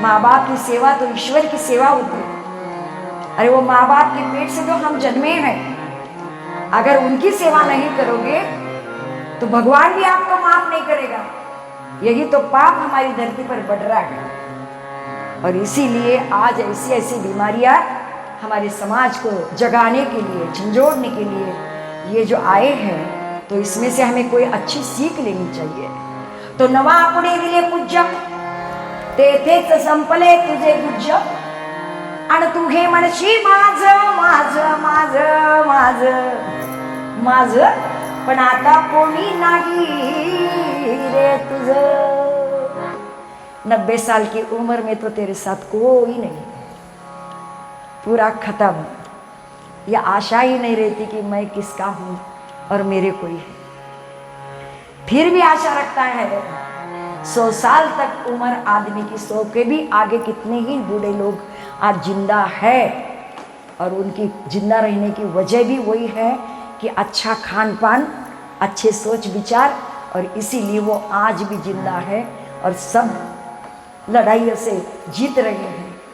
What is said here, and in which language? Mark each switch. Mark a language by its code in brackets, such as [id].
[hi] माँ बाप की सेवा तो ईश्वर की सेवा होती है. अरे वो माँ बाप के पेट से जो हम जन्मे हैं, अगर उनकी सेवा नहीं करोगे तो भगवान भी आपको माफ नहीं करेगा. यही तो पाप हमारी धरती पर बढ़ रहा है. और इसीलिए आज ऐसी ऐसी बीमारियां हमारे समाज को जगाने के लिए, झंझोड़ने के लिए ये जो आए हैं, तो इसमें से हमें कोई अच्छी सीख लेनी चाहिए। [mr] तो नवा पुणे दिले पूज्य, तेथेच संपले तुझे गुज्य, आणि तू हे म्हणशी माझ माझ माझ माझ माझ, पण आता कोणी नाही रे तुझ। [hi] 90 साल की उम्र में तो तेरे साथ कोई नहीं, पूरा खत्म। यह आशा ही नहीं रहती कि मैं किसका हूं और मेरे कोई है। फिर भी आशा रखता है। 100 साल तक उम्र आदमी की, 100 के भी आगे कितने ही बूढ़े लोग आज जिंदा है, और उनकी जिंदा रहने की वजह भी वही है कि अच्छा खान पान, अच्छे सोच विचार, और इसीलिए वो आज भी जिंदा है और सब लड़ाइयों से जीत रहे हैं।